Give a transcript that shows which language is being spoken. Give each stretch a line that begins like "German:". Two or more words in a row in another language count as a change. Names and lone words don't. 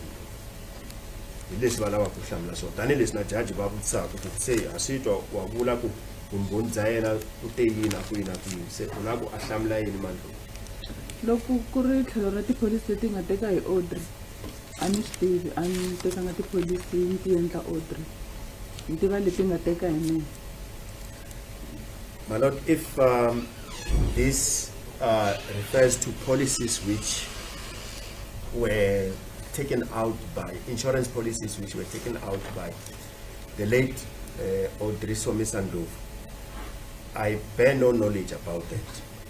Tsonga: Hi leswi va lavaka ku hlamula swona tanihileswi na jaji va vutisaka ku se ha swi twa wa vula ku vumbhoni bya yena u te yini na kwihi na kwihi, se u lava ku a hlamula yini Mandlovu? Loko ku ri tlhelo ra tipholisi leti nga teka hi Audrey, a ni swi tivi, a ni tekanga tipholisi ni ti endla Audrey, ni tiva leti nga teka hi mina.
English: My Lord, if this refers to policies which were taken out by insurance policies which were taken out by the late Audrey Somisa Ndlovu, I bear no knowledge about that.